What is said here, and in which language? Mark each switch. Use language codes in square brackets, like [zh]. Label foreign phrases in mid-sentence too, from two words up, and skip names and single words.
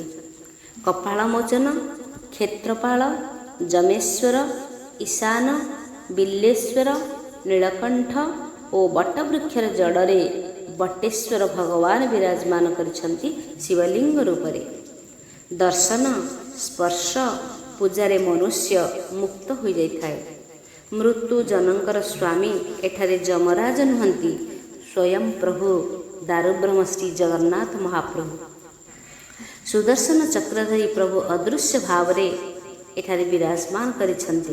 [or] କପାଳମୋଚନ, କ୍ଷେତ୍ରପାଳ, ଯମେଶ୍ୱର, ଈଶାନ, ବିଲ୍ଲେଶ୍ୱର, ନୀଳକଣ୍ଠ ଓ ବଟବୃକ୍ଷର ଜଡ଼ରେ ବଟେଶ୍ୱର ଭଗବାନ ବିରାଜମାନ କରିଛନ୍ତି ଶିବଲିଙ୍ଗ ରୂପରେ। ଦର୍ଶନ ସ୍ପର୍ଶ ପୂଜାରେ ମନୁଷ୍ୟ ମୁକ୍ତ ହୋଇଯାଇଥାଏ। ମୃତ୍ୟୁ ଜନଙ୍କର ସ୍ୱାମୀ ଏଠାରେ ଯମରାଜ ନୁହନ୍ତି, ସ୍ୱୟଂ ପ୍ରଭୁ ଦାରୁବ୍ରହ୍ମ ଶ୍ରୀ ଜଗନ୍ନାଥ ମହାପ୍ରଭୁ। ସୁଦର୍ଶନ ଚକ୍ରଧରି ପ୍ରଭୁ ଅଦୃଶ୍ୟ ଭାବରେ ଏଠାରେ ବିରାଜମାନ କରିଛନ୍ତି।